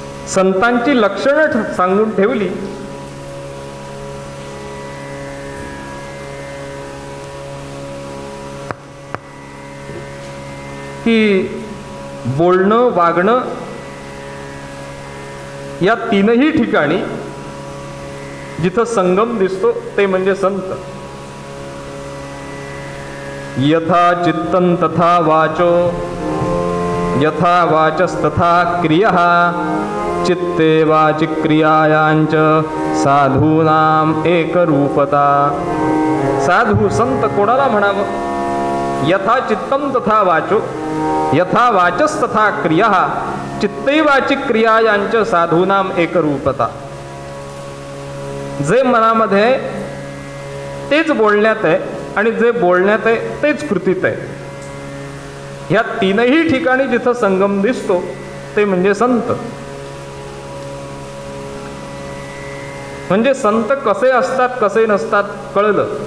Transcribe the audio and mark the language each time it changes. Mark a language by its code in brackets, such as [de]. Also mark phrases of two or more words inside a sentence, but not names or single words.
[mr] संतांची लक्षणं सांगून ठेवली की बोलणं वागणं या तीनही ठिकाणी जिथं संगम दिसतो ते म्हणजे संत. [sa] यथा चित्तं तथा वाचो यथा वाचस्तथा क्रियः चित्ते वाचि क्रियायांच साधूनाम एकरूपता. [mr] साधू संत कोणाला म्हणावं? [sa] यथा चित्तं तथा वाचो यथा वाचस्तथा क्रियः चित्ते वाचि क्रियायांच साधूनाम एकरूपता. [mr] जे मनामध्ये आहे तेच बोलण्यात आहे आणि जे बोलण्यात आहे तेच कृतीत आहे. ह्या तीनही ठिकाणी जिथं संगम दिसतो ते म्हणजे संत. म्हणजे संत कसे असतात कसे नसतात कळलं.